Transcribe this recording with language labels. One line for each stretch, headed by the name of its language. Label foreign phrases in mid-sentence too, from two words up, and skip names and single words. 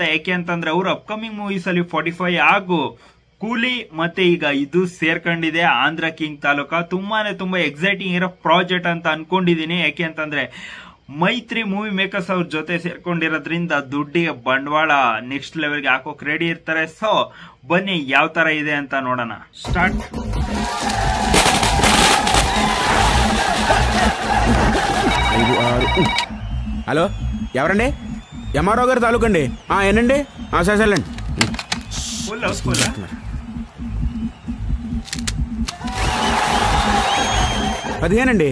Kannada: ಯಾಕೆ ಅಂತಂದ್ರೆ ಅವರು
English: upcoming movies
Kannada: ಅಲ್ಲಿ 45 ಹಾಗೂ ಕೂಲಿ ಮತ್ತೆ ಈಗ ಇದು ಸೇರ್ಕೊಂಡಿದೆ ಆಂಧ್ರ ಕಿಂಗ್ ತಾಲೂಕಾ. ತುಂಬಾ ಎಕ್ಸೈಟಿಂಗ್ ಇರೋ ಪ್ರಾಜೆಕ್ಟ್ ಅಂತ ಅನ್ಕೊಂಡಿದೀನಿ. ಯಾಕೆ ಅಂತಂದ್ರೆ ಮೈತ್ರಿ ಮೂವಿ ಮೇಕರ್ಸ್ ಅವ್ರ ಜೊತೆ ಸೇರ್ಕೊಂಡಿರೋದ್ರಿಂದ ದುಡ್ಡಿಗೆ ಬಂಡವಾಳ
English: next level
Kannada: ಹಾಕೋಕ್ ರೆಡಿ ಇರ್ತಾರೆ. ಸೊ ಬನ್ನಿ ಯಾವ ತರ ಇದೆ ಅಂತ ನೋಡೋಣ. ಸ್ಟಾರ್ಟ್.
Telugu: హలో ఎవరండి? ఎంఆర్ఓ గారు తాలూకండి. ఏనండి? సరేలేండి. 15 అండి.